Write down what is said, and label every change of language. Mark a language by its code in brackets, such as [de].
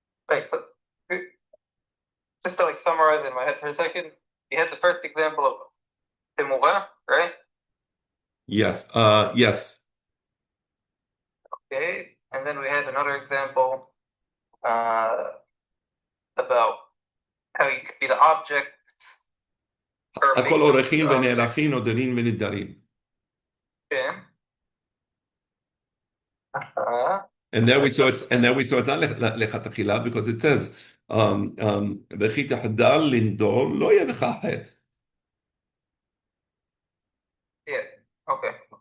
[en] Wait, so, just to like summarize in my head for a second, you had the first example of Temura, right? Yes. Yes. Okay, and then we had another example about how you could be the object. [he] הכל עורכים ונערכים נודרים ונדרים. [en] Okay. And then we saw it's not lechatachila because it says [he] וכי תחדל לנדור לא יהיה לך חטא. [en] Yeah. Okay.